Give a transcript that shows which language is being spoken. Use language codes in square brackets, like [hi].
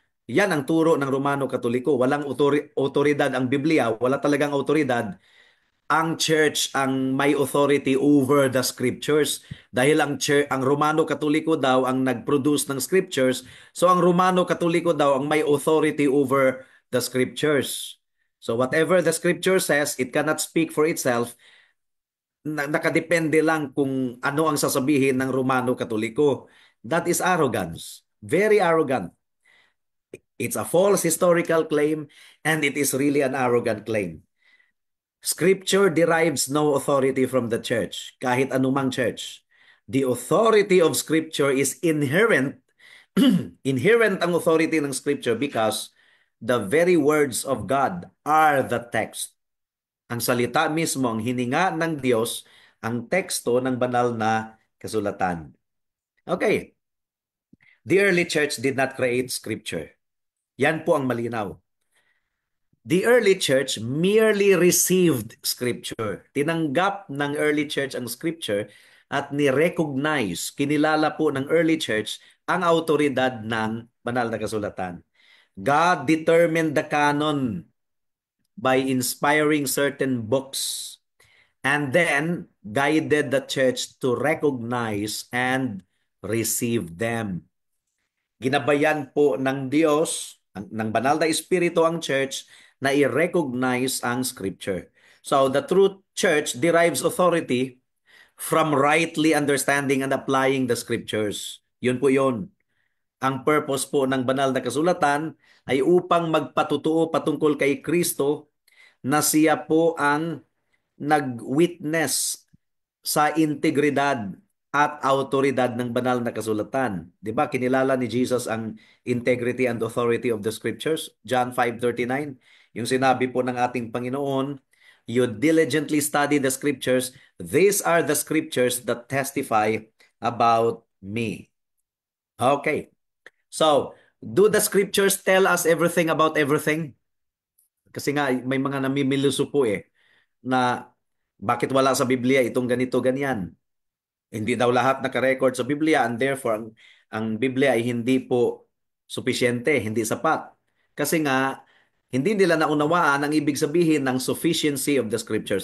[tl] Yan ang turo ng Romano Katoliko. Walang autoridad ang Biblia, wala talagang autoridad. [en] Ang church ang may authority over the scriptures. [tl] Dahil ang Romano Katoliko daw ang nag-produce ng scriptures, so ang Romano Katoliko daw ang may authority over the scriptures. [en] So whatever the scripture says, it cannot speak for itself. [tl] Nakadepende lang kung ano ang sasabihin ng Romano Katoliko. [en] That is arrogance. Very arrogant. It's a false historical claim, and it is really an arrogant claim. Scripture derives no authority from the church, [tl] kahit anumang church. [en] The authority of Scripture is inherent. Inherent ang authority ng Scripture because the very words of God are the text. [tl] Ang salita mismo, ang hininga ng Diyos, ang teksto ng banal na kasulatan. [en] Okay. The early church did not create Scripture. [tl] Yan po ang malinaw. [en] The early church merely received Scripture. [tl] Tinanggap ng early church ang Scripture at ni-recognize, kinilala po ng early church ang autoridad ng banal na kasulatan. [en] God determined the canon by inspiring certain books and then guided the church to recognize and receive them. [tl] Ginabayan po ng Diyos, ng banal na Espiritu ang church na i-recognize ang Scripture. [en] So the true church derives authority from rightly understanding and applying the Scriptures. [tl] Yun po yun. Ang purpose po ng banal na kasulatan ay upang magpatutuo patungkol kay Kristo na siya po ang nag-witness sa integridad at autoridad ng banal na kasulatan. 'Di ba? Kinilala ni Jesus ang [en] integrity and authority of the scriptures. [tl] John 5:39, yung sinabi po ng ating Panginoon, [en] "You diligently study the scriptures. These are the scriptures that testify about me." Okay. So, do the scriptures tell us everything about everything? [tl] Kasi nga may mga namimiluso po na bakit wala sa Biblia itong ganito ganyan. Hindi daw lahat naka-record sa Biblia, and therefore ang Biblia ay hindi po supisyente, hindi sapat. Kasi nga hindi nila naunawaan ang ibig sabihin ng sufficiency of the scriptures.